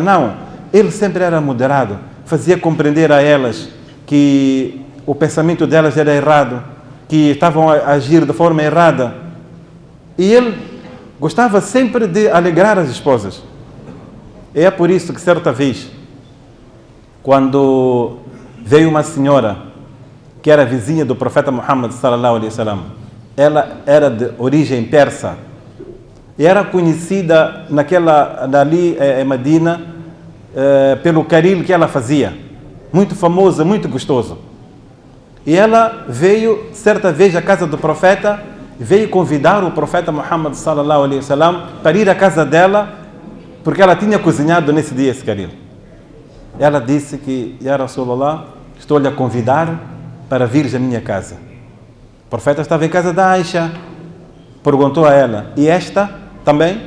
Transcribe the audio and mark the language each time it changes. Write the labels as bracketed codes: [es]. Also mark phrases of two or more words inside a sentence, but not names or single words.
[pt] Não, ele sempre era moderado, fazia compreender a elas que o pensamento delas era errado, que estavam a agir de forma errada. E ele gostava sempre de alegrar as esposas. E é por isso que certa vez, quando veio uma senhora que era vizinha do profeta Muhammad [ar] صلى الله عليه وسلم, [pt] ela era de origem persa e era conhecida dali em Medina pelo caril que ela fazia, muito famoso, muito gostoso. E ela veio certa vez à casa do profeta, veio convidar o profeta Muhammad [ar] صلى الله عليه وسلم [pt] para ir à casa dela, porque ela tinha cozinhado nesse dia esse caril. Ela disse que: [ar] يا رسول الله, [pt] estou-lhe a convidar para vir à minha casa. O profeta estava em casa da Aisha, perguntou a ela: e esta também?